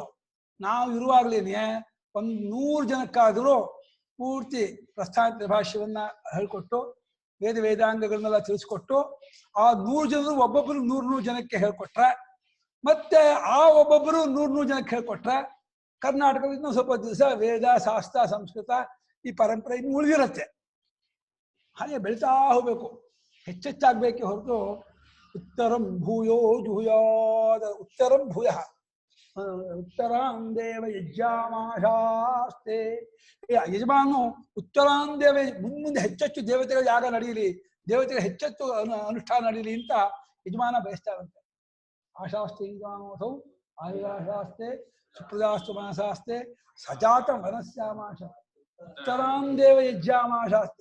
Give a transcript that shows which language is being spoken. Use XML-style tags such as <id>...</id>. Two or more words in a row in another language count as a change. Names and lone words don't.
<kn>ನಾವು ಇರುವಾಗ್ಲೇನೆ 100 ಜನಕ್ಕಾದರೂ ಪೂರ್ತಿ ಪ್ರಸ್ಥಾನ ಭಾಷ್ಯವನ್ನ ಹೇಳ್ಕೊಟ್ಟು, ವೇದಾಂಗಗಳನ್ನೆಲ್ಲ ತಿಳಿಸ್ಕೊಟ್ಟು, ಆ 100 ಜನರು ಒಬ್ಬೊಬ್ಬರು 100 ಜನಕ್ಕೆ ಹೇಳ್ಕೊಟ್ರೆ, ಮತ್ತೆ ಆ ಒಬ್ಬೊಬ್ಬರು 100 ಜನಕ್ಕೆ ಹೇಳ್ಕೊಟ್ರೆ, ಕರ್ನಾಟಕದಲ್ಲಿ ಇನ್ನೂ ಸ್ವಲ್ಪ ದಿವಸ ವೇದ ಶಾಸ್ತ್ರ ಸಂಸ್ಕೃತ ಈ ಪರಂಪರೆ ಇನ್ನು ಉಳಿದಿರತ್ತೆ. ಹಾಗೆ ಬೆಳಿತಾ ಹೋಗ್ಬೇಕು, ಹೆಚ್ಚೆಚ್ಚಾಗ್ಬೇಕೆ ಹೊರತು</kn> <sa>ಉತ್ತರಂ ಭೂಯೋ ಜುಹುಯಾದ ಉತ್ತರಂ ಭೂಯ ಉತ್ತರಾಂ ದೇವ ಯಜ್ಞಾಮಾಶಾಸ್ತೆ.</sa> <kn>ಯಜಮಾನು</kn> <sa>ಉತ್ತರಾಂ ದೇವ,</sa> <kn>ಮುಂದೆ ಹೆಚ್ಚೆಚ್ಚು ದೇವತೆಗಳ ಯಾಗ ನಡೆಯಲಿ, ದೇವತೆಗಳ ಹೆಚ್ಚೆಚ್ಚು ಅನುಷ್ಠಾನ ನಡೆಯಲಿ ಅಂತ ಯಜಮಾನ ಬಯಸ್ತಾರಂತೆ.</kn> <sa>ಆಶಾಸ್ತೆ ಯಜಮಾನೋಸೌ ಆಯುರಾಶಾಸ್ತೆ ಸುಪ್ರಜಾಸ್ತು ಮನಸಾಸ್ತೆ ಸಜಾತ ಮನಸ್ಯಾಮಾಶ ಉತ್ತರಾಂ ದೇವ ಯಜ್ಞಾಮಾಶಾಸ್ತೆ.</sa>